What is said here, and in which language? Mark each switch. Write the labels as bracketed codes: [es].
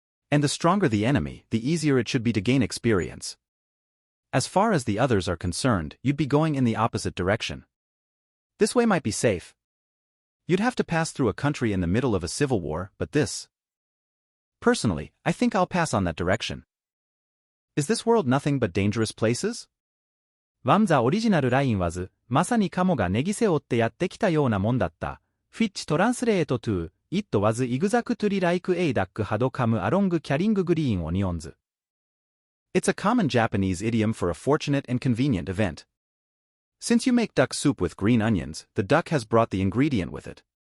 [en] And the stronger the enemy, the easier it should be to gain experience. As far as the others are concerned, you'd be going in the opposite direction. This way might be safe. You'd have to pass through a country in the middle of a civil war, but this. Personally, I think I'll pass on that direction. Is this world nothing but dangerous places? One the original line was, [ja] まさにカモがネギ背負ってやってきたようなもんだった。 [en] Which translate to, it was exactly like a duck had come along carrying green onions. It's a common Japanese idiom for a fortunate and convenient event. Since you make duck soup with green onions, the duck has brought the ingredient with it.